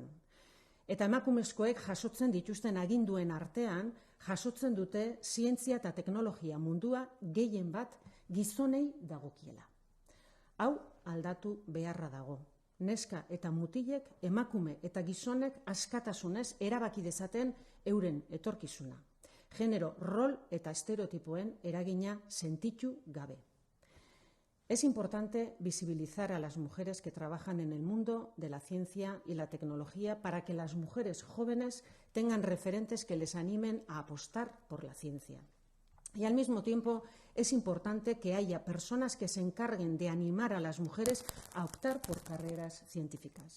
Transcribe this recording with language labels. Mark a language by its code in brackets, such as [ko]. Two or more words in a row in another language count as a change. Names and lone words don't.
[eu] Eta emakumezkoek jasotzen dituzten aginduen artean, jasotzen dute zientzia eta teknologia mundua gehien bat gizonei dagokiela. Hau aldatu beharra dago. Neska eta mutilek, emakume eta gizonek askatasunez erabaki dezaten euren etorkizuna. Genero, rol eta estereotipoen eragina sentitu gabe. [es] Es importante visibilizar a las mujeres que trabajan en el mundo de la ciencia y la tecnología para que las mujeres jóvenes tengan referentes que les animen a apostar por la ciencia. Y al mismo tiempo es importante que haya personas que se encarguen de animar a las mujeres a optar por carreras científicas.